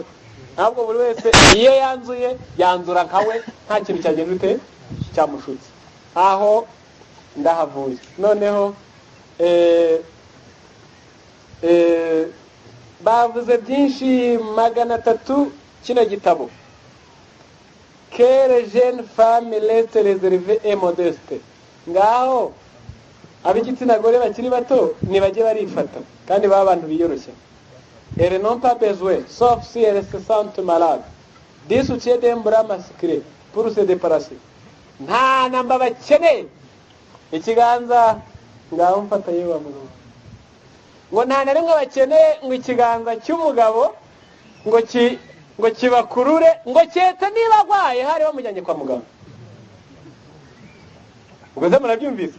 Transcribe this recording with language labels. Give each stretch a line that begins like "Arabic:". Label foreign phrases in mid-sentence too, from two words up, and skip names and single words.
Kinyarwanda: Ntabwo buri wese iyo yanzuye yanzura nkawe, nta kintu cyagenze ute cyamushutse. Aho ndahavuye. Noneho bavuze byinshi 300 kino gitabo.
French: Quelle jeune femme reste réservée et modeste.
Kinyarwanda: Ngaho ab'igitsina gore bakiri bato nibajye barifata kandi baba abantu biyoroshya.
French: Elles n'ont pas besoin, sauf si elles se sentent malades, du soutien d'un bras masculin pour se débarrasser.
Kinyarwanda: Nta namba bakeneye ikiganza ngaho mfata yewe amugabo, ngo nta na rimwe bakeneye ngo ikiganza cy'umugabo ngo kibakurure, ngo cyetse niba agwaye hari bamujyanye kwa muganga. Ubwo se murabyumvise?